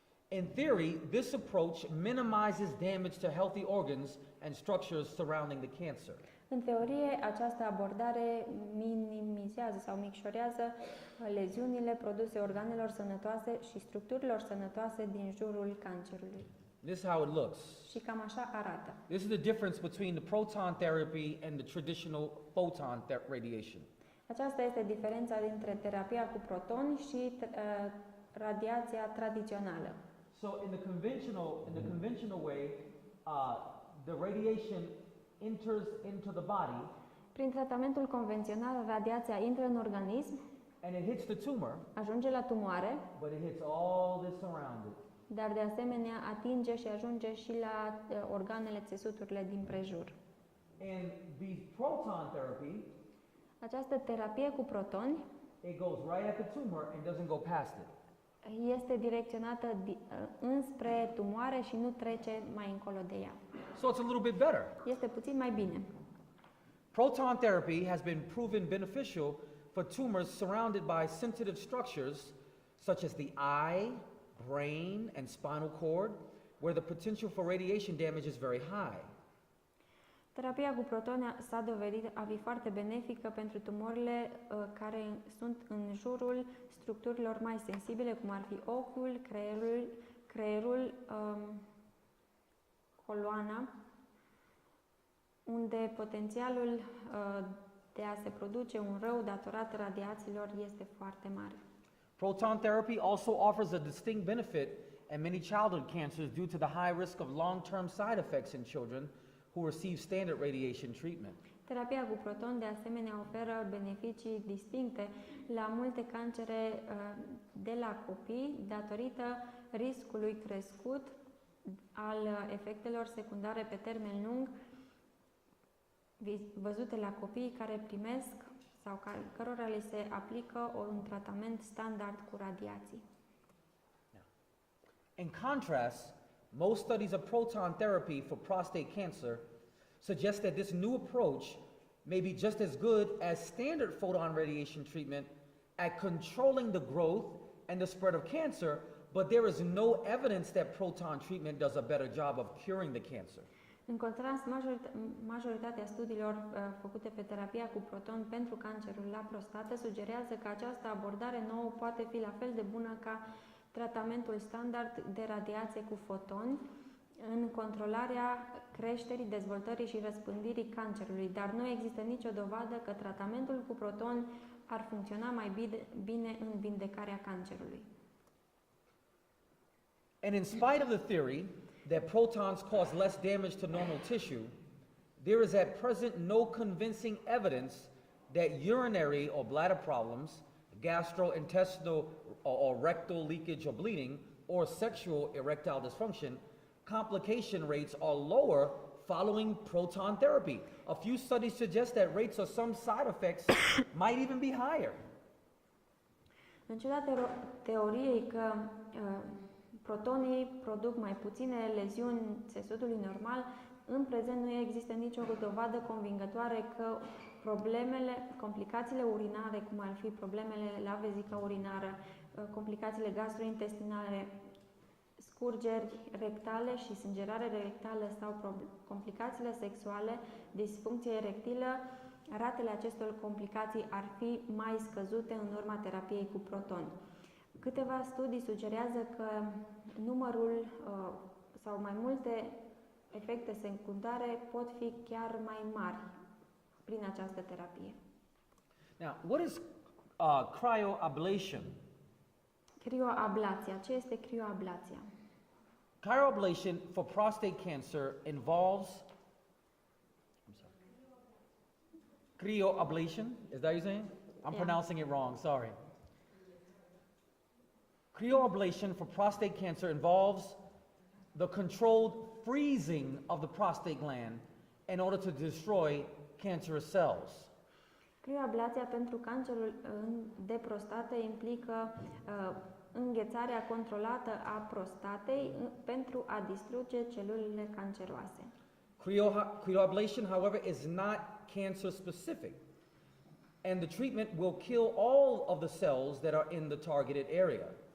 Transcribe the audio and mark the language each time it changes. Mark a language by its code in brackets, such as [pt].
[en] In theory, this approach minimizes damage to healthy organs and structures surrounding the cancer. [ro] În teorie, această abordare minimizează sau micșorează leziunile produse organelor sănătoase și structurilor sănătoase din jurul cancerului. [en] This is how it looks. [ro] Și cam așa arată. [en] This is the difference between the proton therapy and the traditional photon radiation. [ro] Aceasta este diferența dintre terapia cu protoni și radiația tradițională. [en] So in the conventional way, the radiation enters into the body. [ro] Prin tratamentul convențional, radiația intră în organism, [en] and it hits the tumor, [ro] ajunge la tumoare, [en] but it hits all this around it. [ro] Dar de asemenea atinge și ajunge și la organele, țesuturile din prejur. [en] And the proton therapy, [ro] această terapie cu protoni, [en] it goes right at the tumor and doesn't go past it. [ro] Este direcționată înspre tumoare și nu trece mai încolo de ea. [en] So it's a little bit better. [ro] Este puțin mai bine. [en] Proton therapy has been proven beneficial for tumors surrounded by sensitive structures such as the eye, brain, and spinal cord, where the potential for radiation damage is very high. [ro] Terapia cu protoni s-a dovedit a fi foarte benefică pentru tumorile care sunt în jurul structurilor mai sensibile, cum ar fi ochiul, creierul, coloana, unde potențialul de a se produce un rău datorat radiațiilor este foarte mare. [en] Proton therapy also offers a distinct benefit in many childhood cancers due to the high risk of long-term side effects in children who receive standard radiation treatment. [ro] Terapia cu proton de asemenea oferă beneficii distincte la multe cancere de la copii datorită riscului crescut al efectelor secundare pe termen lung văzute la copiii care primesc sau cărora li se aplică un tratament standard cu radiații. [en] In contrast, most studies of proton therapy for prostate cancer suggest that this new approach may be just as good as standard photon radiation treatment at controlling the growth and the spread of cancer, but there is no evidence that proton treatment does a better job of curing the cancer. [ro] În contrast, majoritatea studiilor făcute pe terapia cu proton pentru cancerul la prostată sugerează că această abordare nouă poate fi la fel de bună ca tratamentul standard de radiație cu fotoni în controlarea creșterii, dezvoltării și răspândirii cancerului, dar nu există nicio dovadă că tratamentul cu protoni ar funcționa mai bine în vindecarea cancerului. [en] And in spite of the theory that protons cause less damage to normal tissue, there is at present no convincing evidence that urinary or bladder problems, gastrointestinal or rectal leakage or bleeding, or sexual erectile dysfunction, complication rates are lower following proton therapy. A few studies suggest that rates of some side effects might even be higher. [ro] În ciuda teoriei că protonii produc mai puține leziuni țesutului normal, în prezent nu există nicio dovadă convingătoare că complicațiile urinare, cum ar fi problemele la vezica urinară, complicațiile gastrointestinale, scurgeri rectale și sângerare rectală sau complicațiile sexuale, disfuncție erectilă, ratele acestor complicații ar fi mai scăzute în urma terapiei cu protoni. Câteva studii sugerează că numărul sau mai multe efecte secundare pot fi chiar mai mari prin această terapie. [en] Now, what is cryoablation? [ro] Crioablația. Ce este crioablația? [en] Cryoablation for prostate cancer involves cryoablation. Is that what you're saying? I'm pronouncing it wrong. Sorry. Cryoablation for prostate cancer involves the controlled freezing of the prostate gland in order to destroy cancerous cells. [ro] Crioablația pentru cancerul de prostată implică înghețarea controlată a prostatei pentru a distruge celulele canceroase. [en] Cryoablation, however, is not cancer specific, and the treatment will kill all of the cells that are in the targeted area.